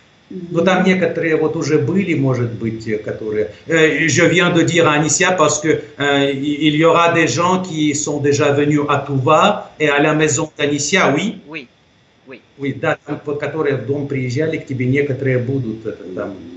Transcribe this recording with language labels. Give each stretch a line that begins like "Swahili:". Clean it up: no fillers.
Russian: Ну, там некоторые вот уже были, может быть, которые...
French: Je viens de dire à Anicia parce que il y aura des gens qui sont déjà venus à Тува et à la maison d'Anicia, oui? Oui.
Russian: Oui, да, которые в дом приезжали к тебе, некоторые будут там.